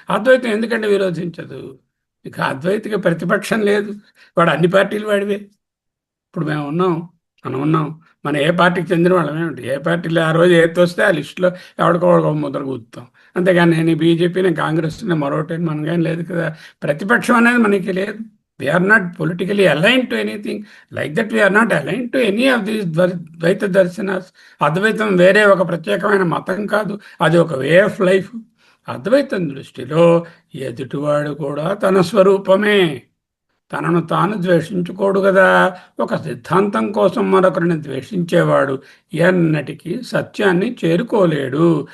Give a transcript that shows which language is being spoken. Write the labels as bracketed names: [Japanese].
[Telugu] అద్వైతం ఎందుకంటే విరోధించదు? ఇక అద్వైతికి ప్రతిపక్షం లేదు. వాడు అన్ని పార్టీలు వాడివే. ఇప్పుడు మేము ఉన్నాం, మనం ఉన్నాం, మన ఏ పార్టీకి చెందిన వాళ్ళం ఏమిటి? ఏ పార్టీలో ఆ రోజు ఏది వస్తే ఆ లిస్టులో ఎవరికో ముద్ర కూర్చుతాం. అంతేగాని నేను బీజేపీ, నేను కాంగ్రెస్, మరొకటి మనకేం లేదు కదా. ప్రతిపక్షం అనేది మనకి లేదు. [English] We are not politically aligned to anything. Like that we are not aligned to any of these Dvaita darshanas. [Telugu] అద్వైతం వేరే ఒక ప్రత్యేకమైన మతం కాదు, అది ఒక వే ఆఫ్ లైఫ్. అద్వైతం దృష్టిలో ఎదుటివాడు కూడా తన స్వరూపమే. తనను తాను ద్వేషించుకోడు కదా. ఒక సిద్ధాంతం కోసం మరొకరిని ద్వేషించేవాడు ఎన్నటికీ సత్యాన్ని చేరుకోలేడు.